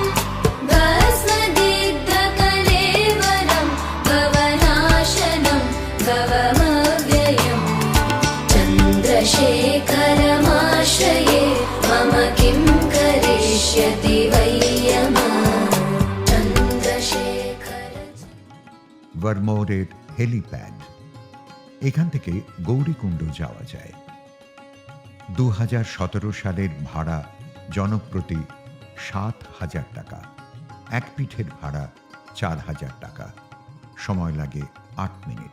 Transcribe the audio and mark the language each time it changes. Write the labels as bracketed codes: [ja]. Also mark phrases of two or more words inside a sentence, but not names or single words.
[sa] भस्मदिग्धकलेवरं भवनाशनं भवमव्ययम् चन्द्रशेखरमाश्रये मम किं करिष्यति वै यमः। [bn] ভারমোরের হেলিপ্যাড, এখান থেকে গৌরীকুণ্ড যাওয়া যায়। 2017 সালের ভাড়া জনপ্রতি 7,000 টাকা, এক পিঠের ভাড়া 4,000 টাকা, সময় লাগে 8 মিনিট।